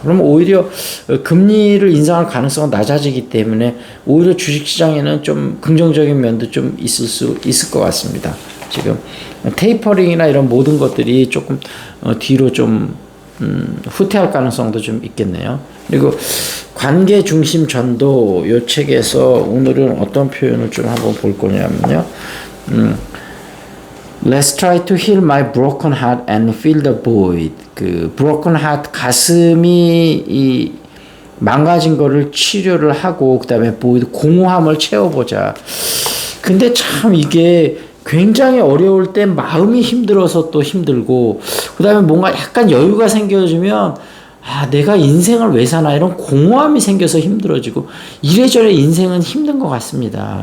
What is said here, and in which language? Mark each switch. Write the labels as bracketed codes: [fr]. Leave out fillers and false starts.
[ko] 그러면 오히려 금리를 인상할 가능성은 낮아지기 때문에 오히려 주식시장에는 좀 긍정적인 면도 좀 있을 것 같습니다. 지금 테이퍼링이나 이런 모든 것들이 조금 뒤로 좀 후퇴할 가능성도 좀 있겠네요. 그리고 관계 중심 전도, 요 책에서 오늘은 어떤 표현을 좀 한번 볼 거냐면요. [en] Let's try to heal my broken heart and fill the void. [ko] 그 broken heart, 가슴이 이 망가진 거를 치료를 하고, 그 다음에 void, 공허함을 채워보자. 근데 참 이게 굉장히 어려울 때 마음이 힘들어서 또 힘들고, 그 다음에 뭔가 약간 여유가 생겨지면 내가 인생을 왜 사나, 이런 공허함이 생겨서 힘들어지고, 이래저래 인생은 힘든 것 같습니다.